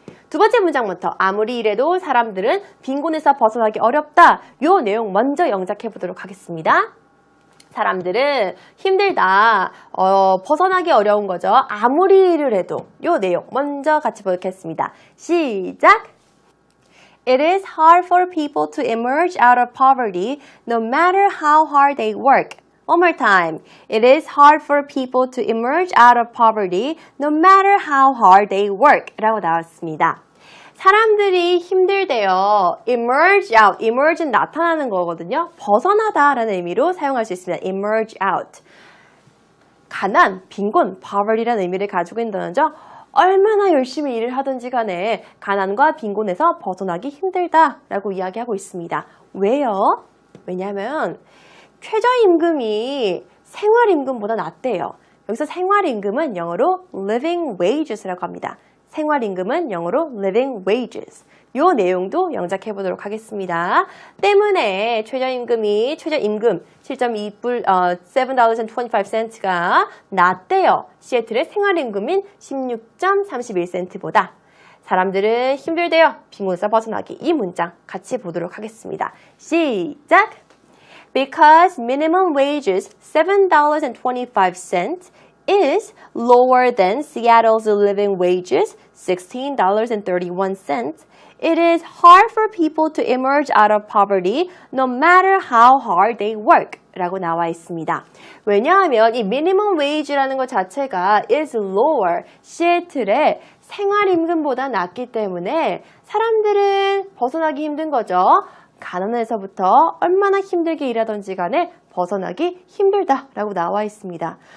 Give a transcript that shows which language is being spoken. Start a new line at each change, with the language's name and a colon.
Korean: 두 번째 문장부터 아무리 일해도 사람들은 빈곤에서 벗어나기 어렵다. 요 내용 먼저 영작해 보도록 하겠습니다. 사람들은 힘들다, 벗어나기 어려운 거죠. 아무리 일을 해도 요 내용 먼저 같이 보겠습니다. 시작!
English: It is hard for people to emerge out of poverty no matter how hard they work. One more time. It is hard for people to emerge out of poverty no matter how hard they work.
Korean: 라고 나왔습니다. 사람들이 힘들대요. emerge out. emerge는 나타나는 거거든요. 벗어나다 라는 의미로 사용할 수 있습니다. emerge out. 가난, 빈곤, poverty라는 의미를 가지고 있는 단어죠. 얼마나 열심히 일을 하든지 간에 가난과 빈곤에서 벗어나기 힘들다라고 이야기하고 있습니다. 왜요? 왜냐하면 최저임금이 생활임금보다 낮대요. 여기서 생활임금은 영어로 living wages라고 합니다. 생활임금은 영어로 living wages. 요 내용도 영작해 보도록 하겠습니다. 때문에 최저임금 7.25cent가 낮대요. 시애틀의 생활임금인 16.31센트보다. 사람들은 힘들대요. 빈곤에서 벗어나기. 이 문장 같이 보도록 하겠습니다. 시작!
English: Because minimum wages $7.25 is lower than Seattle's living wages, $16.31. It is hard for people to emerge out of poverty no matter how hard they work.
Korean: 라고 나와 있습니다. 왜냐하면 이 minimum wage라는 것 자체가 is lower, 시애틀의 생활임금보다 낮기 때문에 사람들은 벗어나기 힘든 거죠. 가난에서부터 얼마나 힘들게 일하던지 간에 벗어나기 힘들다라고 나와 있습니다.